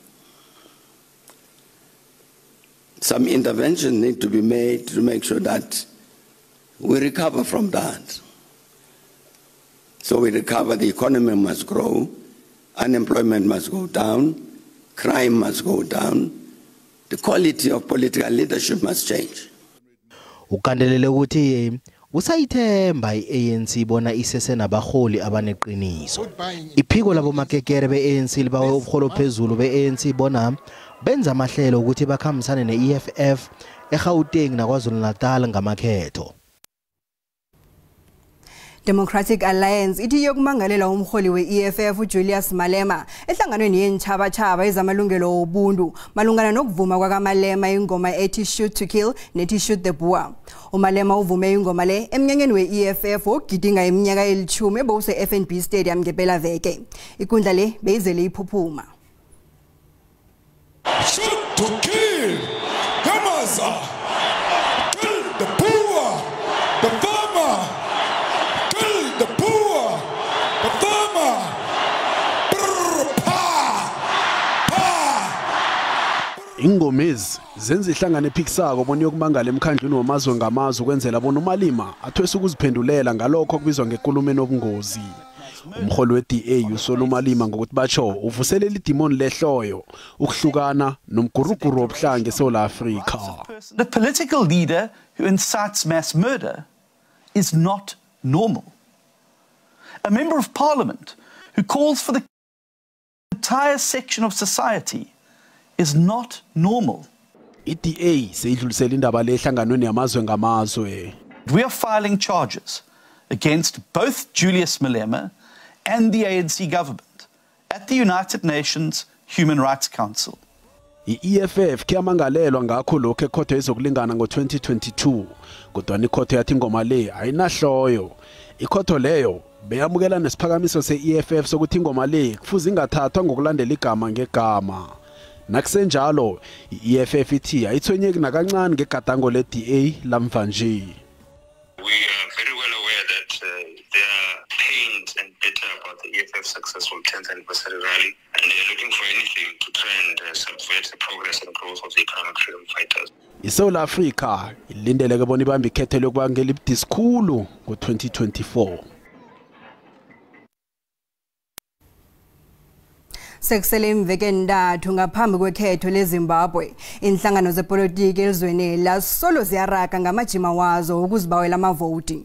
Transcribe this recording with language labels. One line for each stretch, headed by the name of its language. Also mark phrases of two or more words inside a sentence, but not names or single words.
English: Some interventions need to be made to make sure that we recover from that. So we recover, the economy must grow, unemployment must go down, crime must go down, the quality of political leadership must change.
South Ndebele: Ukandelele ukuthi usayithemba iANC bona isese nabaholi abaneqiniso. Iphiko labo makekere beANC libawe ubuholo phezulu beANC bona benza amahlelo ukuthi bakhambisane neEFF eGauteng naKwaZulu-Natal ngamakhetho. Democratic Alliance ithi yokumangalela umholi we-EFF uJulius Malema ehlanganweni yenchaba-chaba ezamalungelo obuntu malungana nokuvuma kwakaMalema ingoma ethi Shoot to Kill nethi Shoot the Boer. uMalema uvume ingoma le emnyanyeni we-EFF ogidinga iminyaka eli-10 ebose FNB Stadium ngempela veke. Ikundla le beyizele iphuphuma.
English: Shoot to kill, Gamaza, kill the poor, the farmer, kill the poor, the farmer,
South Ndebele: Ingomezi zenza ihlangane ephikisako bona yokumangala emkhandlweni wamazwe ngamazwe ukwenzela bona uMalima athwese ukuziphendulela ngalokho okubizwa ngenkulumo nobungozi. Umholi we-DA usola uMalima ngokuthi batsho uvuselela idimoni lehloyo ukuhlukana nomguruguru wobuhlanga eSouth Africa.
English: The political leader who incites mass murder is not normal. A member of parliament who calls for the entire section of society is not normal.
South Ndebele: IDA seyidlulisela indaba le ehlanganweni yamazwe ngamazwe.
English: We are filing charges against both Julius Malema and the ANC government at the United Nations Human Rights Council.
South Ndebele: I-EFF kuyamangalelwa ngakho lokho ekhotho ezokulingana ngo-2022 kodwa ikhotho yathi ingoma le ayinahloyo. Ikhotho leyo beyamukela nesiphakamiso se-EFF sokuthi ingoma le kufuze ingathathwa ngokulandela igama ngegama. Nakusenjalo i-EFF ithi ayithonyeki nakancane ngegadango le-DA lamva nje.
English: We are very well aware that they are pained and bitter about the EFF successful 10th anniversary rally, and they are looking for anything to try and subvert the progress and growth of the economic freedom fighters.
South Ndebele: ISouth Africa ilindeleke bona ibambe ikhetho lokubangela ibudisikhulu ngo-2024. Sekusele imveke ntathu ngaphambi kwekhetho leZimbabwe inhlangano zepolitiki elizweni lasolo ziyaraga ngamajima wazo ukuzibawela amavoti.